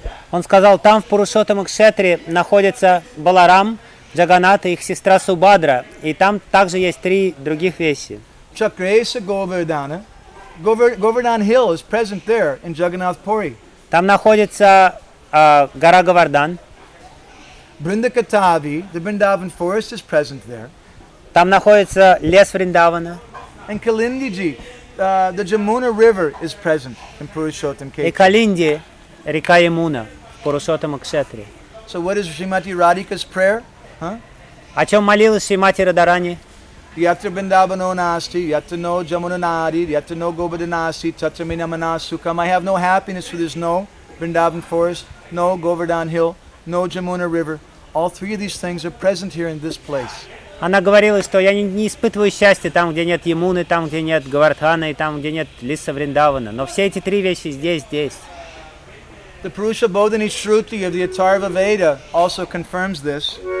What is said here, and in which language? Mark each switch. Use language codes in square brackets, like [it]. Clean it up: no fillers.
[ru] Он сказал, там в Пурушоттам Кшетре находится Баларам, Джаганнат и их сестра Субадра, и там также есть три других вещи. [en] Чакреса Говардана, Govardhan Hill is present there in Jagannath Puri. [ru] Там находится гора Говардан. [en] Бриндакатави, the Vrindavan forest is present there. [ru] Там находится лес Вриндавана. [en] And Kalindiji, the Jamuna river is present in Purushottam Kshetra. [ru] И Калинди, река Ямуна, Пурушоттама Кшетре. [en] So what is Shrimati Radhika's prayer? [ru] Huh? О чем молилась Шримати Радарани? [sa] Yatra Vrindavano Nasti, Yatra no Jamuna Nadi, Yatra no Govarda Nasti, Tatra Minamana Sukham. [en] I have no happiness where there's no Vrindavan forest, no Govardhan hill, no Jamuna River. All three of these things are present here in this place. [ru] Она говорила, что я не испытываю счастья там, где нет Ямуны, там, где нет Говардхана, и там, где нет леса Вриндавана. Но все эти три вещи здесь. [en] The Purusha Bodhini Shruti of the Atharva Veda also confirms this.